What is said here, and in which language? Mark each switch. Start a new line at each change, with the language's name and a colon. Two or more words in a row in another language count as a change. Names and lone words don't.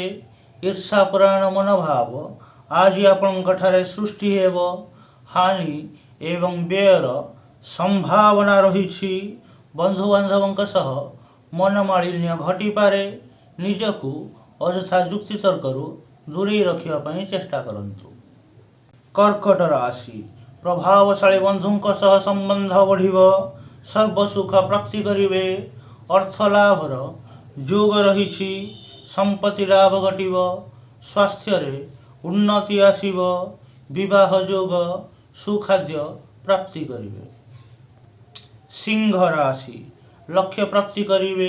Odia: ଈର୍ଷାପରାୟଣ ମନୋଭାବ ଆଜି ଆପଣଙ୍କ ଠାରେ ସୃଷ୍ଟି ହେବ। ହାନି ଏବଂ ବ୍ୟୟର ସମ୍ଭାବନା ରହିଛି। ବନ୍ଧୁ ବାନ୍ଧବଙ୍କ ସହ ମନୋମାଳିନ୍ୟ ଘଟି ପାରେ। ନିଜକୁ ଅଯଥା ଯୁକ୍ତି ତର୍କରୁ ଦୂରେଇ ରଖିବା ପାଇଁ ଚେଷ୍ଟା କରନ୍ତୁ। କର୍କଟ ରାଶି ପ୍ରଭାବଶାଳୀ ବନ୍ଧୁଙ୍କ ସହ ସମ୍ବନ୍ଧ ବଢ଼ିବ। ସର୍ବ ସୁଖ ପ୍ରାପ୍ତି କରିବେ। ଅର୍ଥ ଲାଭର ଯୋଗ ରହିଛି। ସମ୍ପତ୍ତି ଲାଭ ଘଟିବ। ସ୍ୱାସ୍ଥ୍ୟ ରେ ଉନ୍ନତି ଆସିବ। ବିବାହ ଯୋଗ ସୁଖାଦ୍ୟ ପ୍ରାପ୍ତି କରିବେ। ସିଂହ ରାଶି ଲକ୍ଷ୍ୟ ପ୍ରାପ୍ତି କରିବେ।